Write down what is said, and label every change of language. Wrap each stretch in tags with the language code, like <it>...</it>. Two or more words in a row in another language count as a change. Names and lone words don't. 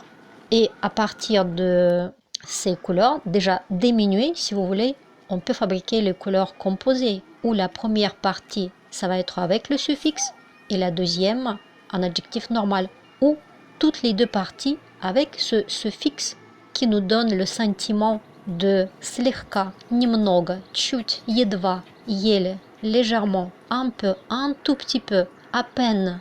<fr>Et à partir de ces couleurs, déjà diminuées, si vous voulez, on peut fabriquer les couleurs composées, où la première partie, ça va être avec le suffixe, et la deuxième, un adjectif normal, ou toutes les deux parties avec ce suffixe qui nous donne le sentiment de</fr> <ru>слегка, немного, чуть, едва, еле,</ru> <fr>légèrement, un peu, un tout petit peu, à peine.</fr>